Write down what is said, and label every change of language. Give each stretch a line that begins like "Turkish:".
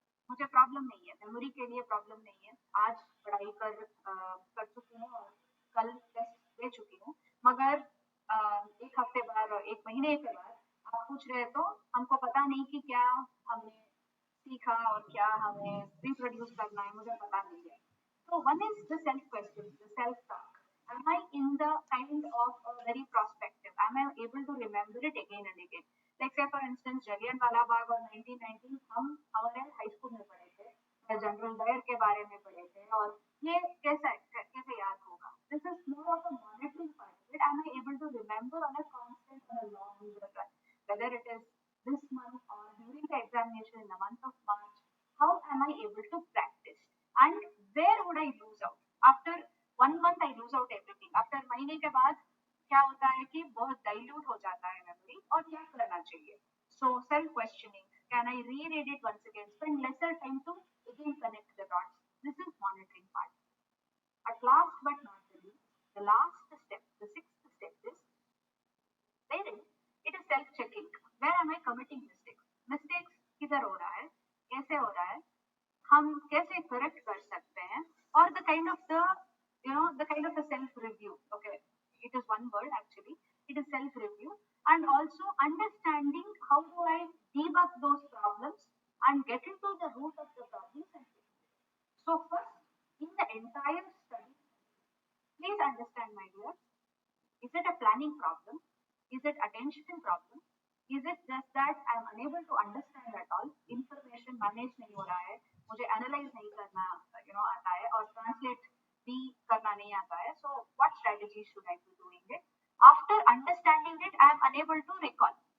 Hindi: मुझे प्रॉब्लम नहीं है, मेमोरी के लिए प्रॉब्लम नहीं है. आज पढ़ाई कर चुकी हूँ और कल टेस्ट दे चुकी हूँ, मगर एक हफ्ते बाद और एक महीने के बाद आप पूछ रहे तो हमको पता नहीं कि क्या हमने सीखा और क्या हमें रिप्रोड्यूस करना है, मुझे पता नहीं है.
English: So one is the self question, the self talk. Am I in the kind of very prospective? Am I able to remember it again and again? Like say for instance,
Hindi: Jallianwala Bagh और 1919 हम हमारे high school में पढ़े थे, general Dyer के बारे में पढ़े थे, और ये कैसे याद होगा?
English: This is more of a monitoring part of it. Am I able to remember on a constant, on a long run, whether it is this month or during the examination in the month of March? How am I able to practice? And where would I lose out? After 1 month I lose out everything.
Hindi: After महीने के बाद क्या होता है कि बहुत dilute हो जाता है मेमोरी, और क्या करना चाहिए?
English: So self questioning, can I reread it once again, spend lesser time to again connect the dots? This is monitoring part. At last but not the least, the last step, the sixth step is wherein it is self checking. Where am I committing mistakes?
Hindi: Mistakes किधर हो रहा है, कैसे हो रहा है, हम कैसे correct कर सकते हैं,
English: or the kind of the self review. Okay, it is one word actually. It is self review, and also understanding how do I debug those problems and get into the root of the problems and fix it. So first, in the entire study, please understand, my dear, is it a planning problem? Is it attention problem? Is it just that I am unable to understand at all?
Hindi: Information manage नहीं हो रहा है, मुझे analyze नहीं करना आता है, और translate भी करना नहीं आता है.
English: So what strategy should I be doing it? After understanding it, I am unable to recall.